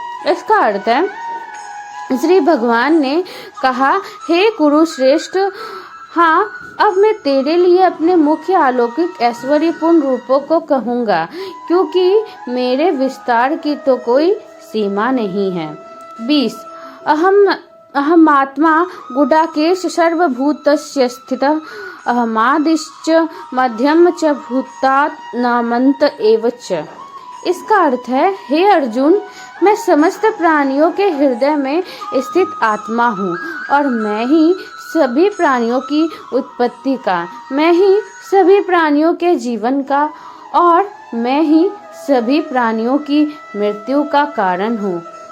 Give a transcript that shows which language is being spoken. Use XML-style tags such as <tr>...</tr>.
<hi>इसका अर्थ है, श्री भगवान ने कहा, हे कुरुश्रेष्ठ, हाँ, अब मैं तेरे लिए अपने मुख्य अलौकिक ऐश्वर्यपूर्ण रूपों को कहूँगा, क्योंकि मेरे विस्तार की तो कोई सीमा नहीं है।</hi> <sa>20 अहमात्मा गुडाकेश सर्वभूतस्य स्थितः अहमादिश्च मध्यम च भूतानामन्त एव च।</sa> <hi>इसका अर्थ है, हे अर्जुन, मैं समस्त प्राणियों के हृदय में स्थित आत्मा हूँ और मैं ही सभी प्राणियों की उत्पत्ति का, मैं ही सभी प्राणियों के जीवन का और मैं ही सभी प्राणियों की मृत्यु का कारण हूँ।</hi>